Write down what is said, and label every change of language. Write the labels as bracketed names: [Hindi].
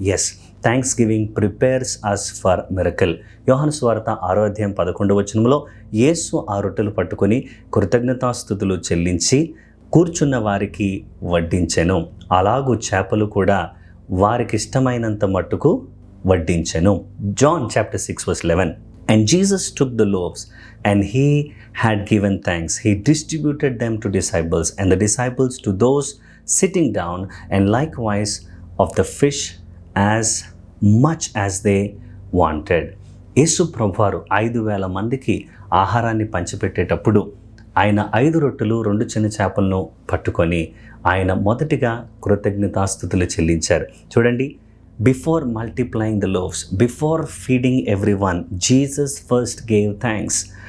[English] Yes, thanksgiving prepares us for miracle. [Telugu] యోహాను సువార్త 6:11 యేసు ఆ రొట్టెలు పట్టుకొని కృతజ్ఞతాస్తుతులు చెల్లించి కూర్చున్న వారికి వడ్డించెను. అలాగూ చేపలు కూడా వారికి ఇష్టమైనంత మట్టుకు వడ్డించెను. [English] John chapter 6:11. And Jesus took the loaves, and he had given thanks. He distributed them to disciples, and the disciples to those sitting down, and likewise of the fish as much as they wanted. [Telugu] యేసు ప్రభువారు 5,000 మందికి ఆహారాన్ని పంచిపెట్టేటప్పుడు ఆయన 5 రొట్టెలు 2 చిన్న చేపలను పట్టుకొని ఆయన మొదటిగా కృతజ్ఞతాస్తుతులు చెల్లించారు. చూడండి, [English] Before multiplying the loaves, before feeding everyone, Jesus first gave thanks.